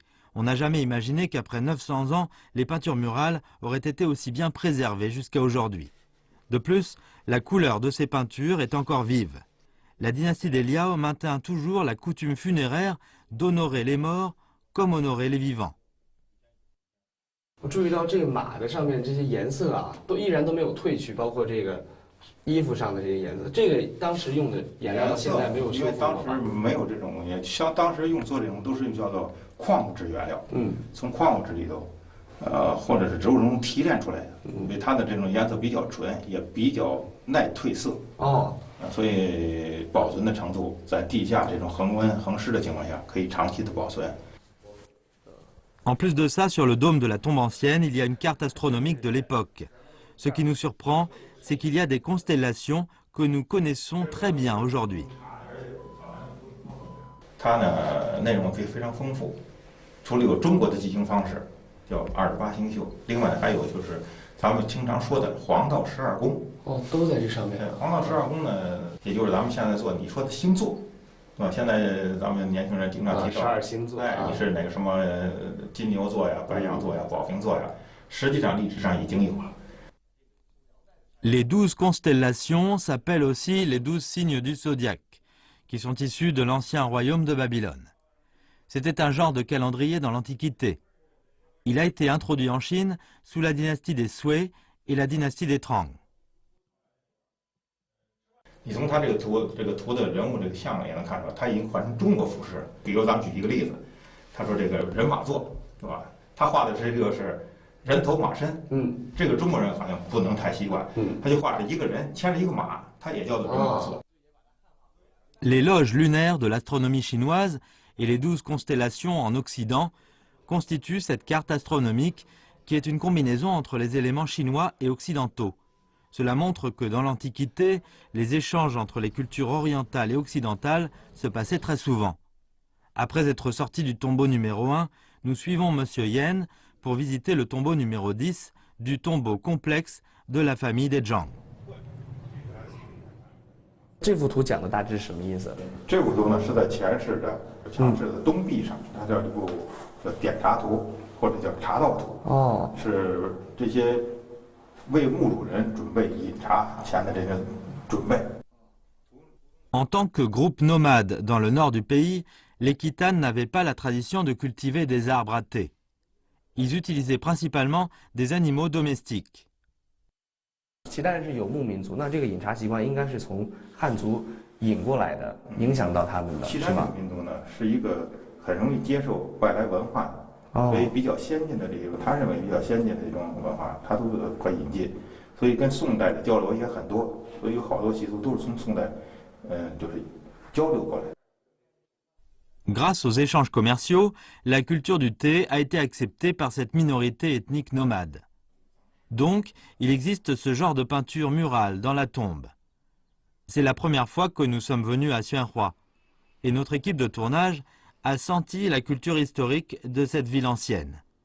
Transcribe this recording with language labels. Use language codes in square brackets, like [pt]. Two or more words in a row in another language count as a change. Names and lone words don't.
[fr] On n'a jamais imaginé qu'après 900 ans, les peintures murales auraient été aussi bien préservées jusqu'à aujourd'hui. De plus, la couleur de ces peintures est encore vive. La dynastie des Liao maintint toujours la coutume funéraire d'honorer les morts comme honorer les vivants. [zh] 我注意到这个马的上面这些颜色啊，依然都没有褪去，包括这个衣服上的这些颜色。这个当时用的颜料现在没有修复。因为当时没有这种东西，像当时做这种都是叫做矿物质原料，从矿物质里头，或者是植物中提炼出来的，所以它的这种颜色比较纯，也比较耐褪色。所以保存的程度在地下这种恒温恒湿的情况下，可以长期的保存。 [fr] En plus de ça, sur le dôme de la tombe ancienne, il y a une carte astronomique de l'époque. Ce qui nous surprend, c'est qu'il y a des constellations que nous connaissons très bien aujourd'hui. [zh] 它呢内容非常丰富，除了有中国的记星方式，叫28星宿，另外还有就是咱们经常说的黄道12宫。都在这上面。黄道12宫呢，也就是咱们现在做你说的星座。现在咱们年轻人经常提到 12星座，你是哪个什么金牛座呀、白羊座呀、宝瓶座呀？实际上历史上已经有了。 [fr] Les 12 constellations s'appellent aussi les 12 signes du zodiaque, qui sont issus de l'ancien royaume de Babylone. C'était un genre de calendrier dans l'Antiquité. Il a été introduit en Chine sous la dynastie des Sui et la dynastie des Tang. [zh] 你从他这个图的人物这个像也能看出来，他已经换成中国服饰。比如咱们举一个例子，他说这个人马座，对吧？他画的这个是人头马身，这个中国人好像不能太习惯，他就画着一个人牵着一个马，他也叫做人马座。 [fr] Les loges lunaires de l'astronomie chinoise et les 12 constellations en Occident constituent cette carte astronomique qui est une combinaison entre les éléments chinois et occidentaux. Cela montre que dans l'Antiquité, les échanges entre les cultures orientales et occidentales se passaient très souvent. Après être sortis du tombeau numéro 1, nous suivons M. Yen pour visiter le tombeau numéro 10 du tombeau complexe de la famille des Zhang. [zh] 这幅图讲的大致是什么意思？这幅图呢是在前室的墙室的东壁上，它叫一部点茶图或者叫茶道图。是这些。 [fr] En tant que groupe nomade dans le nord du pays, les Khitanes n'avaient pas la tradition de cultiver des arbres à thé. Ils utilisaient principalement des animaux domestiques. [zh] 契丹人是游牧民族，那这个饮茶习惯应该是从汉族引过来的，影响到他们的，是吧？契丹民族呢是一个很容易接受外来文化的。所以比较先进的这个，他认为比较先进的这种文化，他都快引进，所以跟宋代的交流也很多，所以有好多习俗都是从宋代，就是交流过来的。 [fr] Grâce aux échanges commerciaux, la culture du thé a été acceptée par cette minorité ethnique nomade. Donc, il existe ce genre de peinture murale dans la tombe. C'est la première fois que nous sommes venus à Xuanhua, et notre équipe de tournage a senti la culture historique de cette ville ancienne.